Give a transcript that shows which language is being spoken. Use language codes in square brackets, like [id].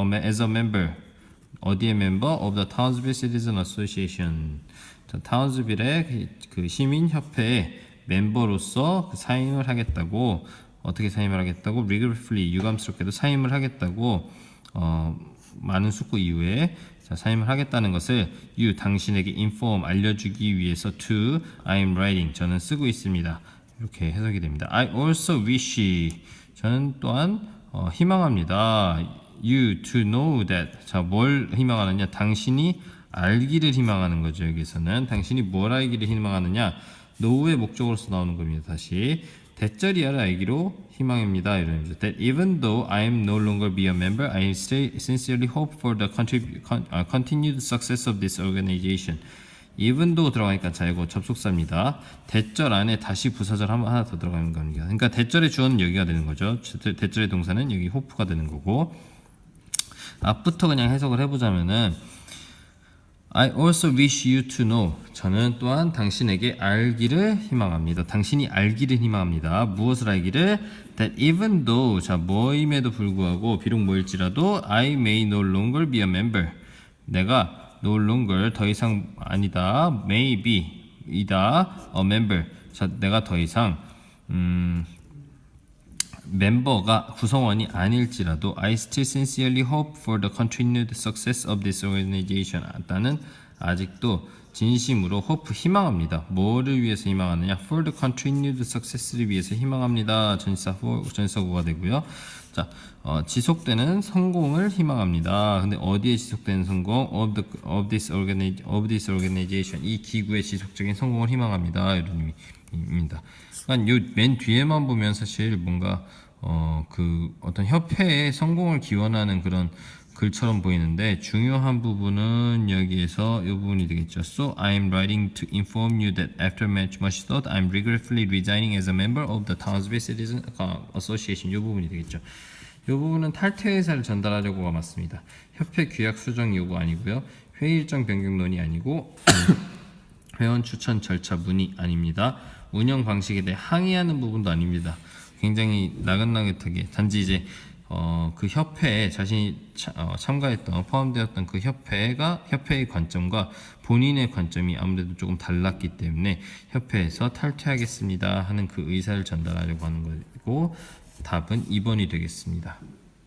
[en] As a member, [ko] 어디의 멤버? [en] Of the Townsville Citizen Association. [ko] 자, 타운스빌의 그 시민협회의 멤버로서 그 사임을 하겠다고. 어떻게 사임을 하겠다고? regretfully, 유감스럽게도 사임을 하겠다고, 많은 숙고 이후에, 자, 사임을 하겠다는 것을 당신에게 inform, 알려주기 위해서 [en] to I'm writing, [ko] 저는 쓰고 있습니다. 이렇게 해석이 됩니다. [en] I also wish, [ko] 저는 또한 희망합니다. [en] You to know that. [ko] 자, 뭘 희망하느냐? 당신이 알기를 희망하는 거죠. 여기서는 당신이 뭘 알기를 희망하느냐? know의 목적으로서 나오는 겁니다. 다시 대절이야를 알기로 희망입니다. 이런 의미죠. [en] That even though I am no longer be a member, I still sincerely hope for the continued success of this organization. [ko] even though 들어가니까 자, 이거 접속사입니다. 대절 안에 다시 부사절 하나 더 들어가는 겁니다. 그러니까 대절의 주어는 여기가 되는 거죠. 대절의 동사는 여기 hope가 되는 거고, 앞부터 그냥 해석을 해보자면은 [en] I also wish you to know. [ko] 저는 또한 당신에게 알기를 희망합니다. 당신이 알기를 희망합니다. 무엇을 알기를? [en] That even though, 자, [ko] 뭐임에도 불구하고, 비록 뭐일지라도 [en] I may no longer be a member. [ko] 내가 [en] no longer, [ko] 더 이상 아니다. [en] may be, 이다. a member. [ko] 자, 내가 더 이상 멤버가 구성원이 아닐지라도 [en] I still sincerely hope for the continued success of this organization. [ko] 나는 아직도 진심으로 hope, 희망합니다. 뭐를 위해서 희망하느냐? [en] for the continued success를 [ko] 위해서 희망합니다. 전치사구가 되고요. 자, 지속되는 성공을 희망합니다. 근데 어디에 지속되는 성공? [en] of this organization. [ko] 이 기구의 지속적인 성공을 희망합니다. 이런 의미입니다. 그러니까 요 맨 뒤에만 보면 사실 뭔가 그 어떤 협회의 성공을 기원하는 그런 글처럼 보이는데, 중요한 부분은 여기에서 이 부분이 되겠죠. [en] So I'm writing to inform you that after much thought, I'm regretfully resigning as a member of the Townsville Citizen Association. [ko] 이 부분이 되겠죠. 이 부분은 탈퇴 의사를 전달하려고가 맞습니다. 협회 규약 수정 요구 아니고요. 회의 일정 변경 논의 아니고 회원 추천 절차 문의 아닙니다. 운영 방식에 대해 항의하는 부분도 아닙니다. 굉장히 나긋나긋하게 단지 이제 그 협회에 자신이 참가했던 포함되었던 그 협회의 관점과 본인의 관점이 아무래도 조금 달랐기 때문에 협회에서 탈퇴하겠습니다 하는 그 의사를 전달하려고 하는 거고 답은 2번이 되겠습니다.